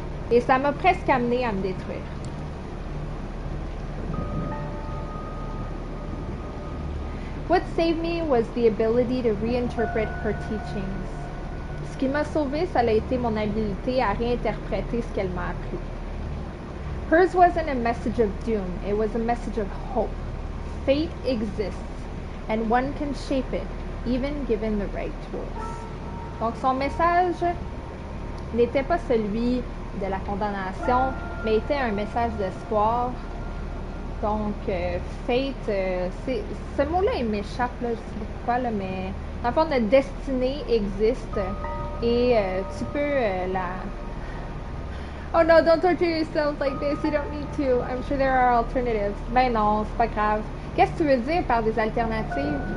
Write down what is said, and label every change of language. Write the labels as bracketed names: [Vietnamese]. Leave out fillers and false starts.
[French] Et ça m'a presque amené à me détruire. [English] What saved me was the ability to reinterpret her teachings. [French] Ce qui m'a sauvé, ça a été mon habileté à réinterpréter ce qu'elle m'a appris. [English] Hers wasn't a message of doom, it was a message of hope. Fate exists, and one can shape it, even given the right tools. [French] Donc son message n'était pas celui de la condamnation, mais était un message d'espoir. Donc, fate, ce mot-là, il m'échappe, là, je sais pas pourquoi, là, mais dans le fond, notre destinée existe et tu peux la... [English] Oh no, don't torture yourself like this, you don't need to. I'm sure there are alternatives. [French] Ben non, c'est pas grave. Qu'est-ce que tu veux dire par des alternatives?